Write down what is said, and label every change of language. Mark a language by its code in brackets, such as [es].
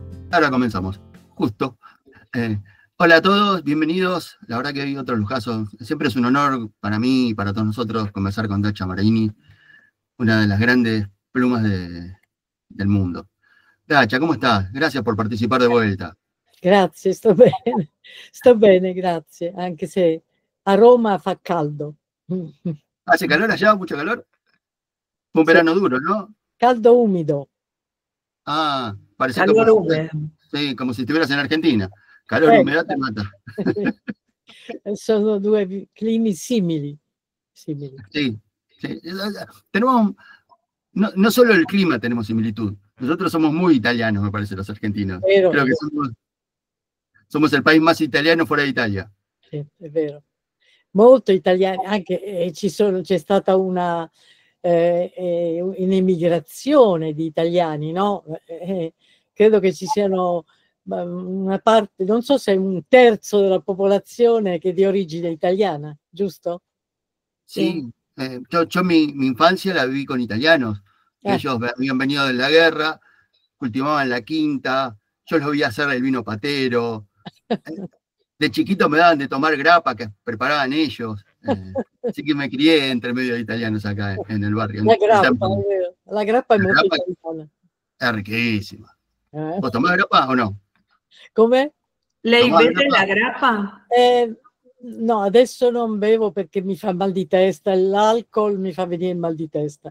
[es] Ahora comenzamos, justo. Eh, Hola a todos, bienvenidos. La verdad que hay otro lujazo. Siempre es un honor para mí y para todos nosotros conversar con Dacia Maraini, una de las grandes plumas del mundo. Dacia, ¿cómo estás? Gracias por participar de vuelta. [it] Grazie, sto bene, grazie, anche se a Roma fa caldo. [es] ¿Hace calor allá? ¿Mucho calor? Fue un [it] Sì, [es] verano duro, ¿no? [it] caldo umido. [es] Ah, parecía que Calor húmedo. sí, como si estuvieras en Argentina. Calor y humedad te mata. [it] Sono due climi simili. [es] Sí, sí. Tenemos, no solo el clima tenemos similitud. Nosotros somos muy italianos, me parece, los argentinos. [it] Vero, [es] Creo que somos el país más italiano fuera de Italia. [it] sì, è vero. Molto italiani, anche c'è stata un'emigrazione di italiani, no? Credo che ci siano una parte, non so se un terzo della popolazione che è di origine italiana, giusto? [es] Sí, yo mi infancia la viví con italianos. Ellos habían venido de la guerra, cultivaban la quinta, yo los vi hacer el vino patero. De chiquito me daban de tomar grappa que preparaban ellos. Así que me crié entre medio de italianos acá en el barrio. [it] La grappa è molto italiana. [es] È riquísima. ¿Vos tomás grappa o no? [it] Come? Lei beve la grappa? No, adesso non bevo perché mi fa mal di testa, l'alcol mi fa venire mal di testa.